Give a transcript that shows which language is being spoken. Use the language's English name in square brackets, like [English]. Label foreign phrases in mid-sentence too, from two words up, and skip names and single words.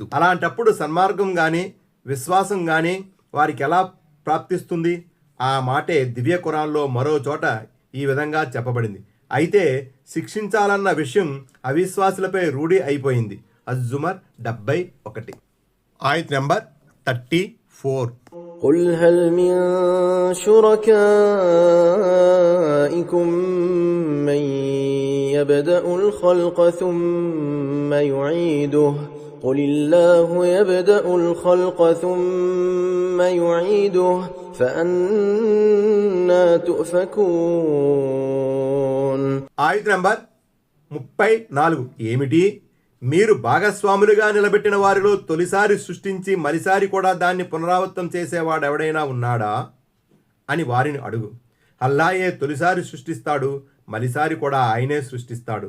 [Telugu] అలాంటప్పుడు సన్మార్గం గాని విశ్వాసం గాని వారికి ఎలా ప్రాప్తిస్తుంది? ఆ మాటే దివ్య ఖురాన్లో మరో చోట ఈ విధంగా చెప్పబడింది. అయితే శిక్షించాలన్న విషయం అవిశ్వాసులపై రూఢి అయిపోయింది. అజ్-జుమర్ 71 ఆయత్ నెంబర్ 34. [Arabic] قل هل من شركائكم من يبدأ الخلق ثم يعيده قل الله يبدأ الخلق ثم يعيده فأنا تؤفكون. [Telugu] ఆయత్ నెంబర్ 34 ఏమిటి? మీరు భాగస్వాములుగా నిలబెట్టిన వారిలో తొలిసారి సృష్టించి మరిసారి కూడా దాన్ని పునరావృతం చేసేవాడెవడైనా ఉన్నాడా అని వారిని అడుగు. అల్లాయే తొలిసారి సృష్టిస్తాడు, మరిసారి కూడా ఆయనే సృష్టిస్తాడు.